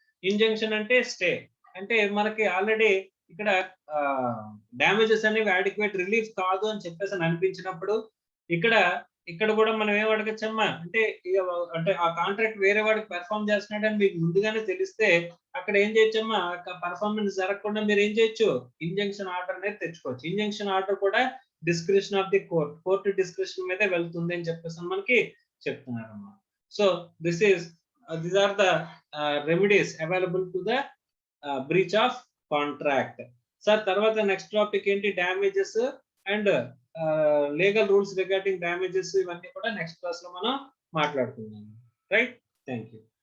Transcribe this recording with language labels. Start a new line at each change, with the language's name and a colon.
Telugu: Injunction అంటే stay. అంటే మనకి ఆల్రెడీ ఇక్కడ డ్యామేజెస్ అనేవి అడిక్వేట్ రిలీఫ్ కాదు అని చెప్పేసి అనిపించినప్పుడు ఇక్కడ కూడా మనం ఏం అడగచ్చమ్మా అంటే అంటే ఆ కాంట్రాక్ట్ వేరే వాడికి పెర్ఫార్మ్ చేస్తున్నాడని మీకు ముందుగానే తెలిస్తే అక్కడ ఏం చేయొచ్చమ్మా, పర్ఫార్మెన్స్ జరగకుండా మీరు ఏం చేయొచ్చు, ఇంజంక్షన్ ఆర్డర్ అనేది తెచ్చుకోవచ్చు. ఇంజంక్షన్ ఆర్డర్ కూడా description of the court description మీదే వెళ్తుంది అని చెప్పేసి మనకి చెప్తున్నారమ్మా.
English: So these are the remedies available to the breach of contract.
Telugu: Sir తర్వాత నెక్స్ట్ టాపిక్ ఏంటి,
English: Damages and legal rules regarding damages.
Telugu: ఇవన్నీ కూడా నెక్స్ట్ క్లాస్ లో మనం మాట్లాడుకుందాం. రైట్. Thank you.